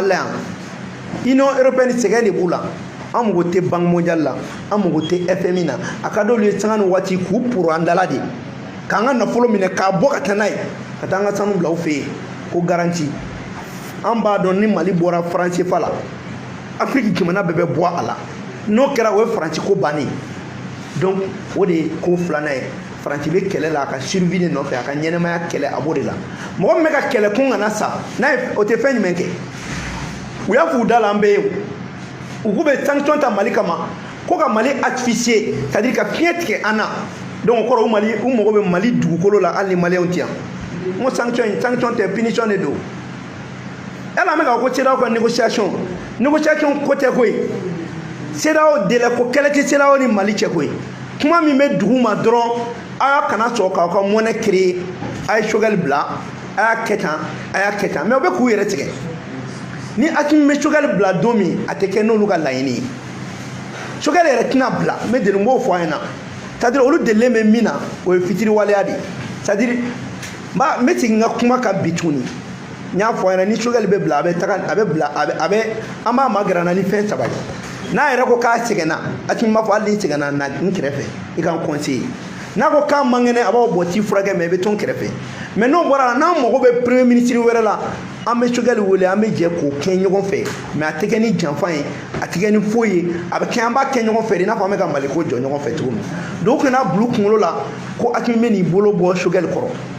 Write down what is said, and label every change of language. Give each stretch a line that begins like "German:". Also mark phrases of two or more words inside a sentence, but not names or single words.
Bambara: la yan
French: Union européenne
Bambara: sɛgɛn de b'u la an mago tɛ
French: banque mondiale
Bambara: la an mago tɛ FMI na a ka d'olu ye sanga ni waati k'u poro an dala de k'an ka nafolo minɛ k'a bɔ ka taa n'a ye ka taa an ka sanu bila u fɛ yen ko garanti an b'a dɔn ni Mali bɔra franc CFA la Afrique jamana bɛɛ bɛ bɔ a la n'o kɛra o ye Faransi ko bannen donc o de ye ko filanan ye Faransi bɛ kɛlɛ la a ka survie de nɔfɛ a ka ɲɛnɛmaya kɛlɛ a b'o de la mɔgɔ min bɛ ka kɛlɛ kun kana sa n'a ye o tɛ fɛn jumɛn kɛ u y'a f'u da la an bɛ ye u k'u bɛ sanction ta Mali kama ko ka Mali asphyxier
French: c'est à dire
Bambara: ka fiɲɛ tigɛ an na donc o kɔrɔ u mago bɛ Mali dugukolo la hali ni maliyɛnw tɛ yan n ko sanction tɛ punition de don yala an bɛ ka ko CEDEAO ka négociation ko tɛ koyi CEDEAO délai ko kɛlɛ tɛ CEDEAO ni Mali cɛ koyi kuma min bɛ dugu ma dɔrɔn a y'a kana sɔrɔ k'aw ka
French: monnaie créer
Bambara: a ye Choguel bila a y'a kɛ tan mais u bɛ k'u yɛrɛ tigɛ ni Hakimi bɛ Choguel bila don min a tɛ kɛ n'olu ka laɲini ye Choguel yɛrɛ tɛna bila n bɛ deli n b'o fɔ a ɲɛna
French: c'est à dire
Bambara: olu delilen bɛ min na o ye fitiriwaleya de
French: c'est à dire
Bambara: n bɛ segin n ka kuma kan bi tuguni n y'a fɔ a ɲɛna ni Choguel bɛ bila a bɛ bila an b'a magɛrɛ ni fɛn saba ye n'a yɛrɛ ko k'a sɛgɛnna Hakimi b'a fɔ hali n'i sɛgɛnna na n kɛrɛfɛ i ka n conseiller n'a ko k'a man kɛnɛ a b'aw bɔ t'i furakɛ mais i bɛ to n kɛrɛfɛ mais n'o bɔra la n'an mago bɛ
French: premier ministre
Bambara: wɛrɛ la an bɛ Choguel wele an bɛ jɛ k'o kɛ ɲɔgɔn fɛ mais a tɛ kɛ ni janfa ye a tɛ kɛ ni foyi ye a bɛ kɛ an b'a kɛ ɲɔgɔn fɛ de i n'a fɔ an bɛ ka Mali ko jɔ ɲɔgɔn fɛ cogo min donc u kana bila u kunkolo la ko Hakimi bɛ n'i bolo bɔ Choguel kɔrɔ